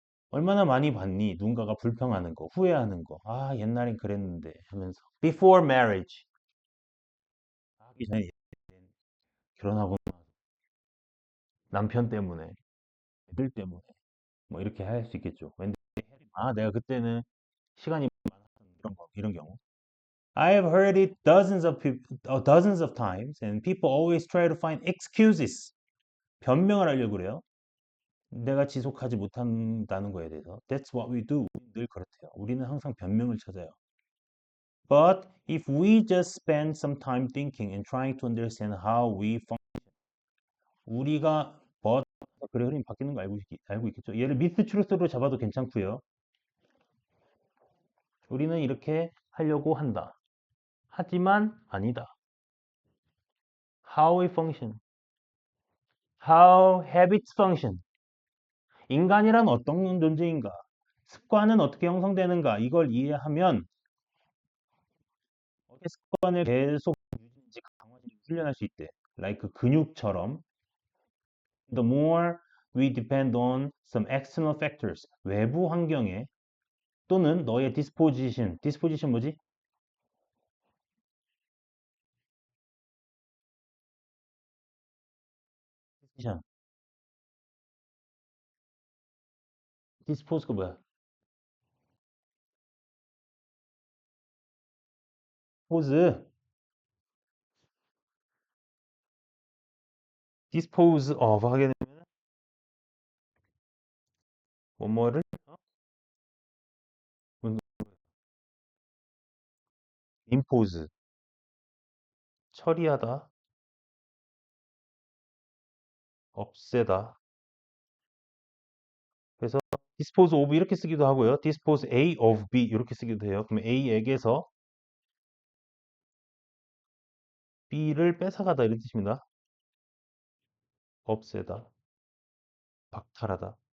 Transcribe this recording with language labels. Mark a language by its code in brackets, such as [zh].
[ko] 얼마나 많이 봤니? 누군가가 불평하는 거, 후회하는 거. 아, 옛날엔 그랬는데 하면서. [en] Before marriage. [ko] 하기 전에 결혼하고 남편 때문에, 애들 때문에 뭐 이렇게 할 수 있겠죠. 왠지 내가 그때는 시간이 많았던 이런 경우. [en] I have heard it dozens of times, and people always try to find excuses. [ko] 변명을 하려고 그래요. 내가 지속하지 못한다는 거에 대해서. [en] That's what we do. [ko] 늘 그렇대요. 우리는 항상 변명을 찾아요. [en] But if we just spend some time thinking and trying to understand how we function, [ko] 우리가 그래 흐름이 바뀌는 거 알고 있겠죠? 얘를 미스 트루스로 잡아도 괜찮고요. 우리는 이렇게 하려고 한다. 하지만 아니다. [en] How we function. How habits function. [ko] 인간이란 어떤 존재인가? 습관은 어떻게 형성되는가? 이걸 이해하면 어떻게 습관을 계속 유지인지 강화진지 훈련할 수 있대. like 근육처럼. [en] The more we depend on some external factors, [ko] 외부 환경에 또는 너의 [en] disposition 뭐지? [ko] disposition, dispose가 뭐야? pose, dispose of 하게 되면 뭐뭐를 impose, 처리하다, 없애다. 그래서 dispose of 이렇게 쓰기도 하고요. dispose A of B 이렇게 쓰기도 해요. 그럼 A에게서 B를 뺏어가다 이런 뜻입니다. 없애다, 박탈하다.